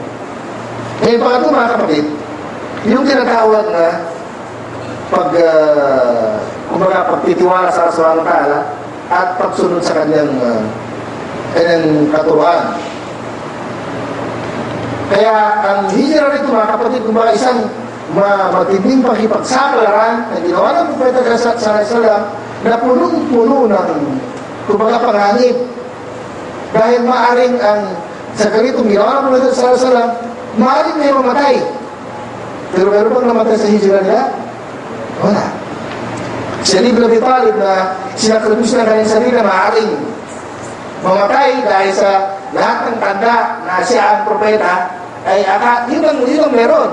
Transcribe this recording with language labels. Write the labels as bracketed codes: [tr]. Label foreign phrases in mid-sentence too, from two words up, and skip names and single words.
[tl] Ngayon, pangatlo mga kapatid, yung tinatawag na pagtitiwala sa Rasulullah Ta'ala at pagsunod sa kanyang katuruan. Kaya ang hijrah rito mga kapatid, kumbaga isang matinding pakipagsapalaran na ginawa ng Propeta [ar] صلى الله عليه وسلم [tl] na punong-puno ng kumbaga panganib. Dahil maaring sa ganitong ginawa ng Propeta [ar] صلى الله عليه وسلم, [tl] maaring may mamatay. Pero meron bang namatay sa hijrah nila? Wala. Si Ali ibn Abi Talib na sinakripisyo ng kanyang sarili na maaring mamatay dahil sa lahat ng tanda na siya ang propeta, ay yun ang meron.